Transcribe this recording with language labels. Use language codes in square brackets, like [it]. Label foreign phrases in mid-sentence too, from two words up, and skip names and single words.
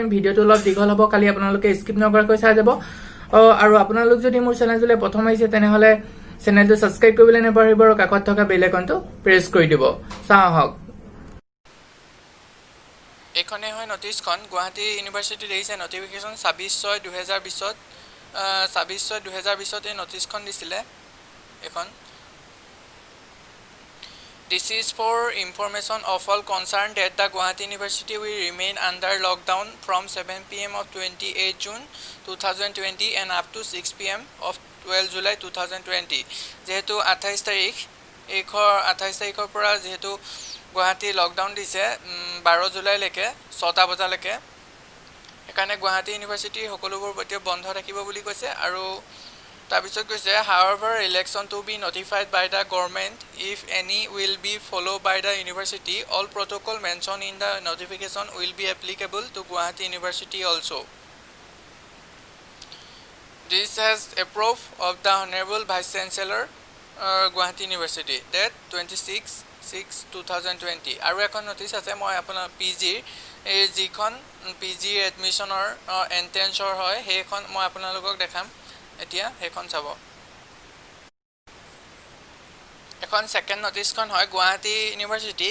[as] ভিডিঅ'টো অলপ দীঘল হ'ব, খালি আপোনালোকে স্কিপ নকৰাকৈ চাই যাব। আৰু আপোনালোক যদি মোৰ চেনেলটোলৈ প্ৰথম আহিছে তেনেহ'লে চেনেলটো ছাবস্ক্ৰাইব কৰিবলৈ নাপাহৰিব আৰু কাষত থকা বেল আইকনটো প্ৰেছ কৰি দিব। চাওঁ আহক। এইখনেই হয় নটিচখন। গুৱাহাটী ইউনিভাৰ্চিটিত আহিছে নটিফিকেশ্যন 26/6/2020ত 26/6/2020 এই নটিচখন দিছিলে এইখন। [en] This is for information of all concerned that the Guwahati University will remain under lockdown from 7 PM of 28 June 2020 and up to 6 PM of 12 July 2020। [as] যেহেতু 28 তাৰিখৰ পৰা যেহেতু গুৱাহাটী লকডাউন দিছে 12 জুলাইলৈকে 6টা বজালৈকে, সেইকাৰণে গুৱাহাটী ইউনিভাৰ্চিটি সকলোবোৰ এতিয়া বন্ধ থাকিব বুলি কৈছে। আৰু তাৰপিছত কৈছে [en] however election to be notified by the government if any will be followed by the university. All protocol mentioned in the notification will be applicable to Guwahati University also. This has approved of the Honorable Vice Chancellor Guwahati University that 26/6/2020। [as] আৰু এখন নটিচ আছে, মই আপোনাৰ PGৰ এই যিখন PG এডমিশ্যনৰ এণ্ট্ৰেঞ্চৰ হয় সেইখন মই আপোনালোকক দেখাম এতিয়া। সেইখন চাব। এখন ছেকেণ্ড নটিচখন হয় গুৱাহাটী ইউনিভাৰ্চিটি।